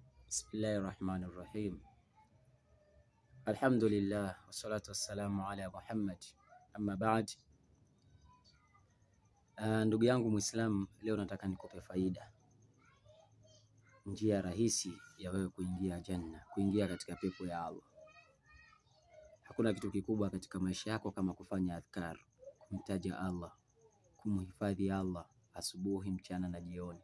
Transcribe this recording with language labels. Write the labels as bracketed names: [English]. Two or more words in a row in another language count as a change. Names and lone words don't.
[Arabic] بسم الله الرحمن الرحيم. الحمد لله والصلاة والسلام على محمد. أما بعد. [Swahili] Ndugu yangu Muislamu, leo nataka nikupe faida, njia rahisi ya wewe kuingia janna, kuingia katika pepo ya Allah. Hakuna kitu kikubwa katika maisha yako kama kufanya adhkar, kumtaja Allah, kumhifadhi Allah asubuhi, mchana na jioni.